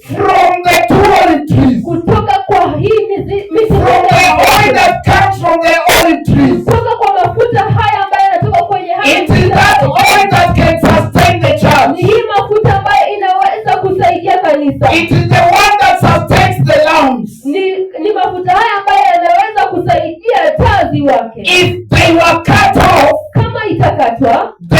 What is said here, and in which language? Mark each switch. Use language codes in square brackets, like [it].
[en] from the two olive trees, [sw] kutoka kwa hii miti, [en] from the oil that comes from the olive trees. [sw] kutoka kwa mafuta haya ambayo yanatoka kwenye haya. [en] It is that oil that can sustain the church. [sw] Ni hii mafuta ambayo inaweza kusaidia kanisa. [en] It is the one that sustains the lamps. [sw] Ni mafuta haya ambayo yanaweza kusaidia tazi wake. [en] If they were cut off, [sw] kama itakatwa,